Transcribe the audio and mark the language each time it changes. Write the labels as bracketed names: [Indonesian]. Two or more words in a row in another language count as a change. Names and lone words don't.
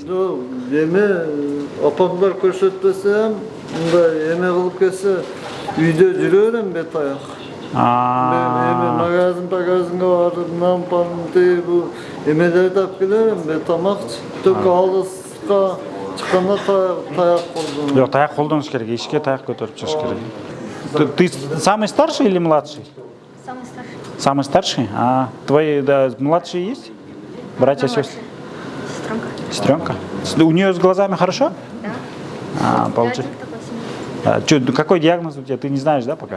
[Kyrgyz] жок, эме апамдар көрсөтпөсөм, мындай эме кылып келсе, үйдө жүрө берем бет аяк. Эме магазинге барып, нампанды бу эмелерди алып келем, бет тамакчы. Тök алыска чыкканда таяк колдонуп. Жок, таяк колдонуш керек, ишке таяк көтөрүп чыгыш керек. [Russian] Ты самый старший или младший? Самый старший. Самый старший? Твои младшие есть? Братья, сестры? Сестренка. Сестренка? У нее с глазами хорошо? Да. Получи. Какой диагноз у тебя? Ты не знаешь, да, пока?